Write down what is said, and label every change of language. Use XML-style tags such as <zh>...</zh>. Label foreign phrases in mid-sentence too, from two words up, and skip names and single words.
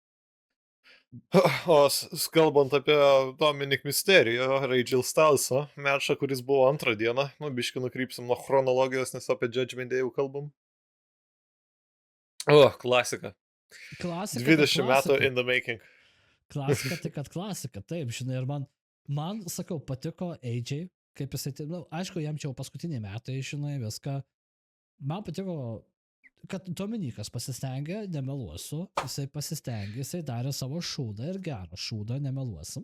<lt>O kalbant apie Dominic Mysterio, Rachel Styles'o mečą, kuris buvo antrą dieną, biškį nukrypsim nuo chronologijos, nes apie Judgment Day jau kalbam. Klasika. 20 metų</lt> <en>in the making.</en> <lt>Klasika, tai kad klasika, taip, žinai, ir man sakau, patiko AJ, kaip jisai, aišku, jam čia jau paskutiniai metai, žinai, viską. Man patiko, kad Dominikas pasistengė, nemeluosiu, jisai pasistengė, jisai darė savo šūdą ir gerą šūdą, nemeluosim.</lt>